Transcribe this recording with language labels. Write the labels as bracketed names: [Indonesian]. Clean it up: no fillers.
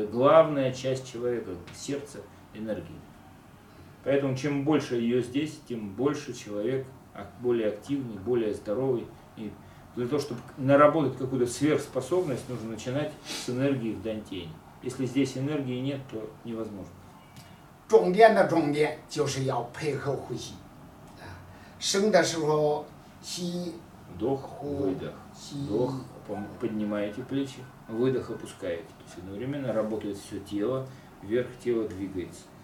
[Russian] Это главная часть человека, сердце энергии. Поэтому чем больше ее здесь, тем больше человек более активный, более здоровый. И для того, чтобы наработать какую-то сверхспособность, нужно начинать с энергии в дантене. Если здесь энергии нет, то невозможно. [Chinese] Чонгдян的重点就是要配合呼吸. 生的时候吸, [Russian] вдох, выдох. Вдох, поднимаете плечи, выдох опускаете. То есть одновременно работает все тело, вверх тело двигается.